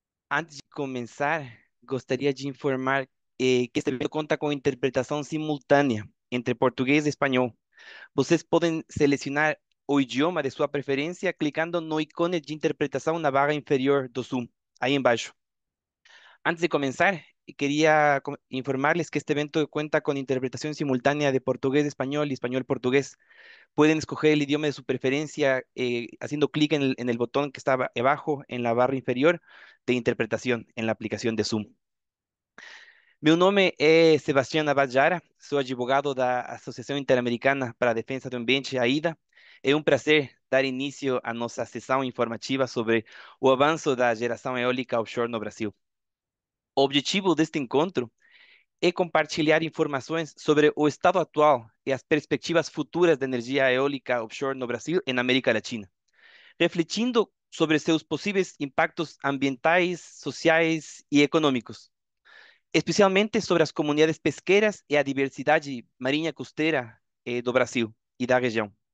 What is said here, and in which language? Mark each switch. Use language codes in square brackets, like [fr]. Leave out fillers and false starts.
[pt] Antes de começar, gostaria de informar que este evento conta com interpretação simultânea entre português e espanhol. Vocês podem selecionar o idioma de sua preferência clicando no ícone de interpretação na barra inferior do Zoom, aí embaixo. [es] Antes de comenzar, quería informarles que este evento cuenta con interpretación simultánea de portugués-español y español-portugués. Pueden escoger el idioma de su preferencia haciendo clic en el botón que está abajo en la barra inferior de interpretación en la aplicación de Zoom. [pt] Meu nome é Sebastião Abad, sou advogado da Associação Interamericana para a Defesa do Ambiente, AIDA. É um prazer dar início à nossa sessão informativa sobre o avanço da geração eólica offshore no Brasil. O objetivo deste encontro é compartilhar informações sobre o estado atual e as perspectivas futuras da energia eólica offshore no Brasil e na América Latina, refletindo sobre seus possíveis impactos ambientais, sociais e econômicos, especialmente sobre as comunidades pesqueiras e a diversidade marinha costeira do Brasil e da região.